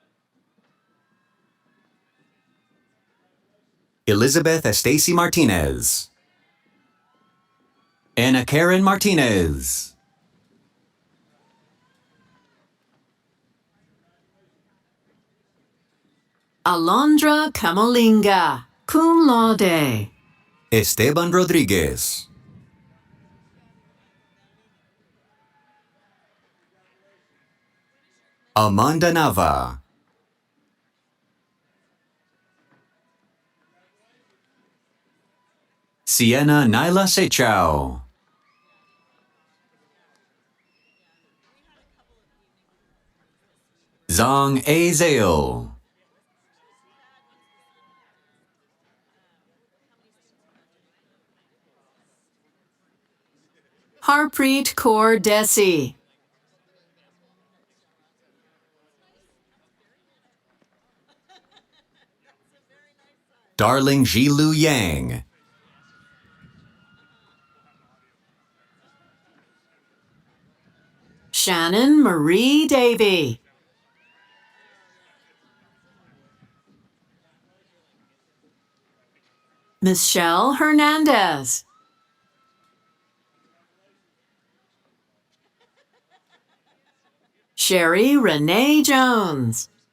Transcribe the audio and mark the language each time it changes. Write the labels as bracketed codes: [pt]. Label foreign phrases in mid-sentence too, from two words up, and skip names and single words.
[en] Elizabeth Estacy Martinez, Anna Karen Martinez, Alondra Camolinga, [la] cum laude, [en] Esteban Rodriguez, Amanda Nava, Sienna Nyla Sechao, Zong A. Zale, Harpreet Kaur Desi, Darling Jilu Yang, Shannon Marie Davy, Michelle Hernandez, Sherry Renee Jones,